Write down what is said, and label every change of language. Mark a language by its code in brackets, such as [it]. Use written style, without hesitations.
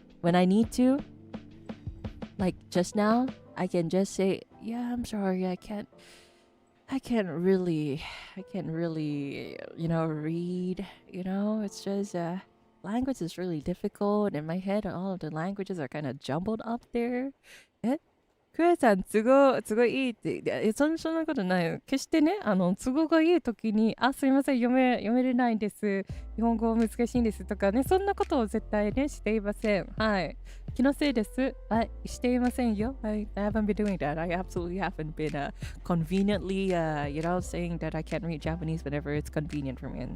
[en] When I need to, like just now, I can just say, yeah, I'm sorry, I can't really, read, it's just, language is really difficult. In my head, all of the languages are kind of jumbled up there. [ja] クエさん、都合いいって、そんなことないよ。決してね、都合がいい時に、すいません、読めれないんです。日本語難しいんですとかね、そんなことを絶対ね、していません。はい。気のせいです。はい、していませんよ。 [en] I haven't been doing that. I absolutely haven't been conveniently, saying that I can't read Japanese whenever it's convenient for me.